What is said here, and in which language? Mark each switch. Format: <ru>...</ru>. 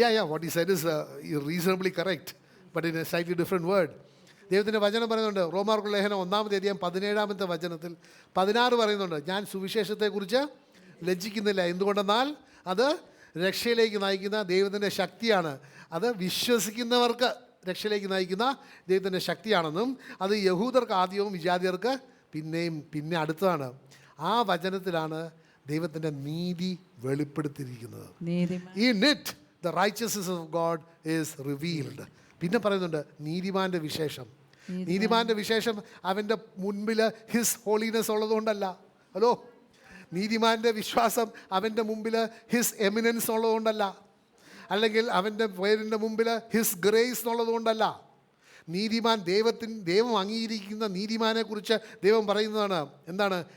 <en>What he said is reasonably correct, but in a slightly different word.</en> <ml>ദൈവത്തിൻ്റെ വചനം പറയുന്നുണ്ട്, റോമാർക്കുള്ള ലേഖനം 1-ാമത്തെ വചനത്തിൽ 16 പറയുന്നുണ്ട്, ഞാൻ സുവിശേഷത്തെക്കുറിച്ച് ലജ്ജിക്കുന്നില്ല. എന്തുകൊണ്ടെന്നാൽ അത് രക്ഷയിലേക്ക് നയിക്കുന്ന ദൈവത്തിൻ്റെ ശക്തിയാണ്. അത് വിശ്വസിക്കുന്നവർക്ക് രക്ഷയിലേക്ക് നയിക്കുന്ന ദൈവത്തിൻ്റെ ശക്തിയാണെന്നും അത് യഹൂദർക്ക് ആദ്യവും വിജാതിയർക്ക് പിന്നെ അടുത്തതാണ്. ആ വചനത്തിലാണ് ദൈവത്തിൻ്റെ നീതി വെളിപ്പെടുത്തിയിരിക്കുന്നത്.</ml> <en>In it the righteousness of God is revealed.</en> <ml>പിന്നെ പറയുന്നുണ്ട് നീതിമാൻ്റെ വിശേഷം. നീതിമാൻ്റെ വിശേഷം അവൻ്റെ മുൻപിൽ ഹിസ് ഹോളിനെസ് ഉള്ളതുകൊണ്ടല്ല. ഹലോ, നീതിമാൻ്റെ വിശ്വാസം അവൻ്റെ മുമ്പിൽ ഹിസ് എമിനൻസ് ഉള്ളതുകൊണ്ടല്ല, അല്ലെങ്കിൽ അവൻ്റെ പേരിൻ്റെ മുമ്പിൽ ഹിസ് ഗ്രേസ് എന്നുള്ളതുകൊണ്ടല്ല. നീതിമാൻ ദൈവം അംഗീകരിക്കുന്ന നീതിമാനെക്കുറിച്ച് ദൈവം പറയുന്നതാണ് എന്താണ്?</ml>